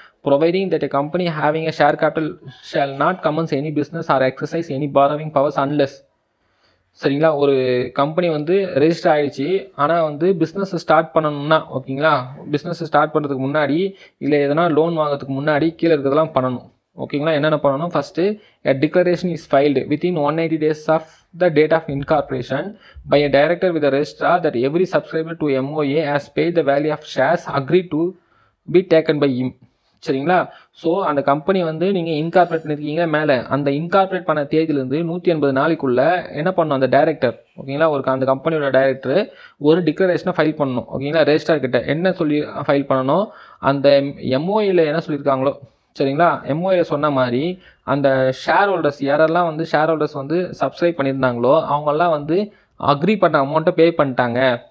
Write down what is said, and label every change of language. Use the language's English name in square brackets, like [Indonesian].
[English] Providing that a company having a share capital shall not commence any business or exercise any borrowing powers unless. [Tamil] சரிங்களா, ஒரு company வந்து register ஆகிடுச்சு, ஆனால் வந்து business start பண்ணணும்னா, ஓகேங்களா, பிஸ்னஸ் ஸ்டார்ட் பண்ணுறதுக்கு முன்னாடி இல்லை எதனா லோன் வாங்கிறதுக்கு முன்னாடி கீழே இருக்கிறதெல்லாம் பண்ணணும். ஓகேங்களா. என்னென்ன பண்ணணும், first [English] a declaration is filed within 180 days of the date of incorporation by a director with the registrar that every subscriber to MOA has paid the value of shares agreed to be taken by him. [Tamil] சரிங்களா. So அந்த company வந்து நீங்கள் incorporate பண்ணியிருக்கீங்க, மேலே அந்த incorporate பண்ண தேதியிலேருந்து 180 நாளைக்குள்ளே என்ன பண்ணணும், அந்த டைரக்டர் ஓகேங்களா, அந்த கம்பெனியோட டைரக்டர் ஒரு டிக்ளரேஷனை ஃபைல் பண்ணணும். ஓகேங்களா. ரெஜிஸ்டர் கிட்ட என்ன சொல்லி ஃபைல் பண்ணணும், அந்த எம்ஓஏல என்ன சொல்லியிருக்காங்களோ சரிங்களா, எம்ஓஏல சொன்ன மாதிரி அந்த ஷேர் ஹோல்டர்ஸ் யாரெல்லாம் வந்து ஷேர் ஹோல்டர்ஸ் வந்து சப்ஸ்கிரைப் பண்ணியிருந்தாங்களோ அவங்கெல்லாம் வந்து அக்ரி பண்ண அமௌண்ட்டை பே பண்ணிட்டாங்க.